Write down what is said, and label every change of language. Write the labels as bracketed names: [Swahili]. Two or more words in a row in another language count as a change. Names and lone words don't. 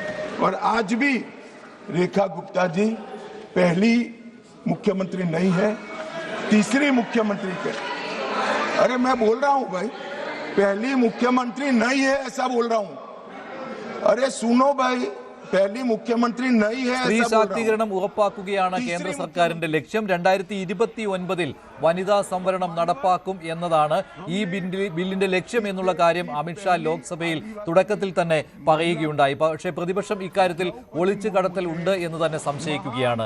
[Hindi] और आज भी रेखा गुप्ता जी पहली मुख्यमंत्री नहीं है, तीसरी मुख्यमंत्री के। अरे मैं बोल रहा हूं भाई, पहली मुख्यमंत्री नहीं है ऐसा बोल रहा हूं। अरे सुनो भाई, पहली मुख्यमंत्री नहीं है। [Malayalam] സ്ത്രീ ശാക്തീകരണം ഉറപ്പാക്കുകയാണ് കേന്ദ്ര സർക്കാരിന്റെ ലക്ഷ്യം. 2029 വനിതാ സംവരണം നടപ്പാക്കും എന്നതാണ് ഈ ബില്ലിന്റെ ലക്ഷ്യം എന്നുള്ള കാര്യം അമിത്ഷാ ലോക്സഭയിൽ തുടക്കത്തിൽ തന്നെ പറയുകയുണ്ടായി. പക്ഷേ പ്രതിപക്ഷം ഇക്കാര്യത്തിൽ ഒളിച്ചു കടത്തൽ ഉണ്ട് എന്ന് തന്നെ സംശയിക്കുകയാണ്.